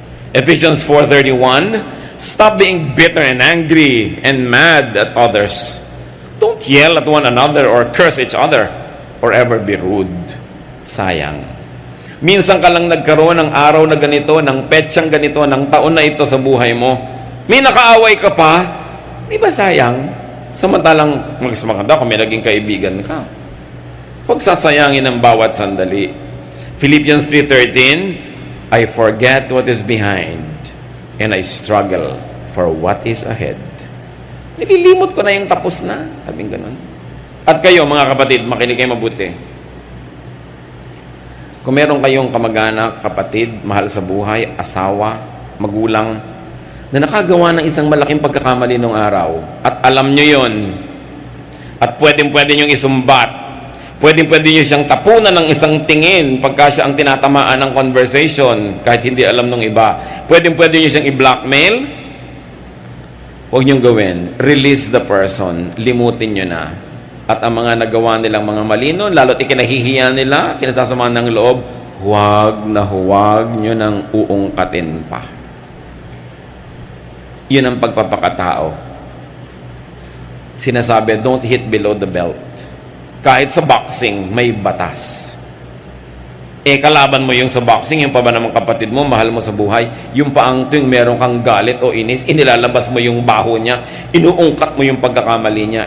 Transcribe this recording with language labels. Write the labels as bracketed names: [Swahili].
[English] Ephesians 4:31, stop being bitter and angry and mad at others. Don't yell at one another or curse each other or ever be rude. [Filipino] Sayang. Minsan ka lang nagkaroon ng araw na ganito, ng petsang ganito, ng taon na ito sa buhay mo. May nakaaway ka pa, di ba sayang? Samantalang maganda kung may naging kaibigan ka. Huwag sasayangin ang bawat sandali. [English] Philippians 3:13, I forget what is behind and I struggle for what is ahead. [Filipino] Nililimot ko na yung tapos na. Sabing ganun. At kayo, mga kapatid, makinig kayo mabuti. Kung meron kayong kamag-anak, kapatid, mahal sa buhay, asawa, magulang, na nakagawa ng isang malaking pagkakamali nung araw, at alam nyo yon, at pwede nyo isumbat, pwede nyo siyang tapunan ng isang tingin pagka siya ang tinatamaan ng conversation, kahit hindi alam ng iba, pwede nyo siyang i-blackmail, huwag niyong gawin. [English] Release the person. [Filipino] Limutin nyo na. At ang mga nagawa nilang mga mali nun, lalo't ikinahihiya nila, kinasasama ng loob, huwag nyo nang uungkatin pa. Yun ang pagpapakatao. Sinasabi, [English] don't hit below the belt. [Filipino] Kahit sa boxing, may batas. Kalaban mo yung sa boxing, yung pa ba namang kapatid mo, mahal mo sa buhay, yung paang tuwing meron kang galit o inis, inilalabas mo yung baho niya, inuungkat mo yung pagkakamali niya.